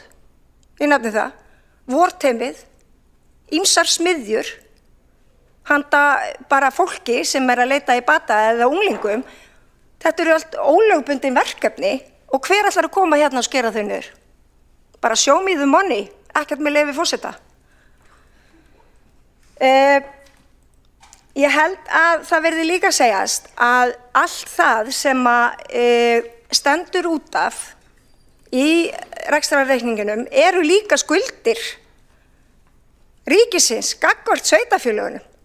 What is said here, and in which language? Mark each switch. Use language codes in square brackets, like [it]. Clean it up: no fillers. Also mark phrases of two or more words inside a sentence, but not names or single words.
[is] Ég nefni það. Vorteymið, ýmsar smiðjur, handa bara fólki sem að leita í bata eða unglingum. Þetta eru allt ólögbundin verkefni og hver ætlar að koma og skera þau niður? [en] Bara show me the money, [is] ekkert með leyfi forseta. Ég held að það verði líka að segjast að allt það sem stendur út af í rekstrarreikningunum eru líka skuldir ríkisins gagnvart sveitarfélögunum.